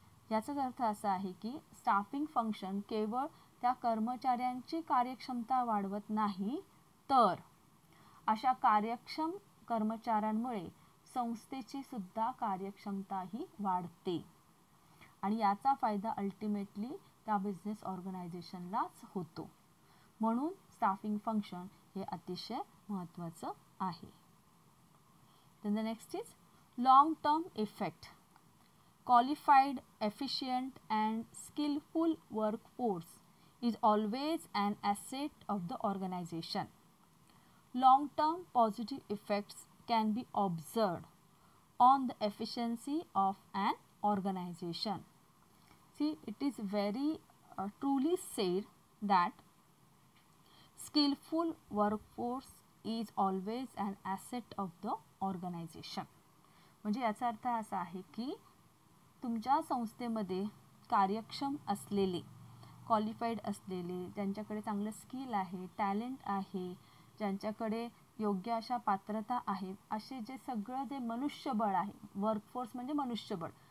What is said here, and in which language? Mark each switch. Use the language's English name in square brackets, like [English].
[Marathi] याचाच अर्थ असा आहे की स्टाफिंग फंक्शन केवळ त्या कर्मचाऱ्यांची कार्यक्षमता वाढवत नाही, तर अशा कार्यक्षम कर्मचाऱ्यांमुळे संस्थेची सुद्धा कार्यक्षमताही वाढते आणि याचा फायदा अल्टिमेटली त्या बिझनेस ऑर्गनायझेशनलाच होतो. म्हणून स्टाफिंग फंक्शन हे अतिशय महत्त्वाचं आहे. [English] Then the next is long term effect. Qualified, efficient and skillful workforce is always an asset of the organization. Long term positive effects can be observed on the efficiency of an organization. See, it is very truly said that skillful workforce is always an asset of the organization. [Marathi] म्हणजे याचा अर्थ असा आहे की तुमच्या संस्थेमध्ये कार्यक्षम असलेले, क्वालिफाईड असलेले, ज्यांच्याकडे चांगलं स्किल आहे, टॅलेंट आहे, ज्यांच्याकडे योग्य अशा पात्रता आहेत, असे जे सगळं जे मनुष्यबळ आहे, वर्कफोर्स म्हणजे मनुष्यबळ.